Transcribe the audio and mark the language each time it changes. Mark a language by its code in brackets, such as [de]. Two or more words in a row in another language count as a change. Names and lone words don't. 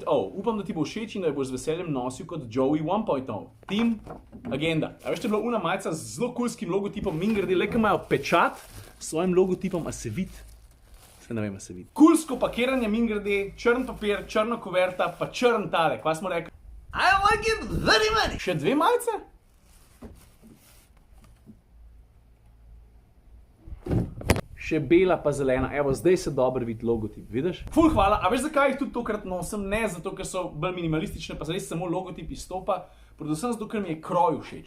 [sl] Upam, da ti bo všeč in da jo boš z veseljem nosil kot Joey 1.0. Team Agenda. A veš, to je bila una majica z zelo kulskim logotipom, mingrede, le kaj imajo pečat s svojim logotipom, a se vidi? Se ne vem, a se vidi. Kulsko pakiranje, mingrede, črn papir, črna kuverta, pa črn tale. Kva smo rekli? [en] I like it very much. [sl] Še 2 majice? Še bela pa zelena, evo, zdaj se dobro vidi logotip, vidiš? Ful, hvala, a veš zakaj jih tudi tokrat nosim? Ne zato, ker so bolj minimalistične, pa res samo logotip izstopa, predvsem zato, ker mi je kroj všeč.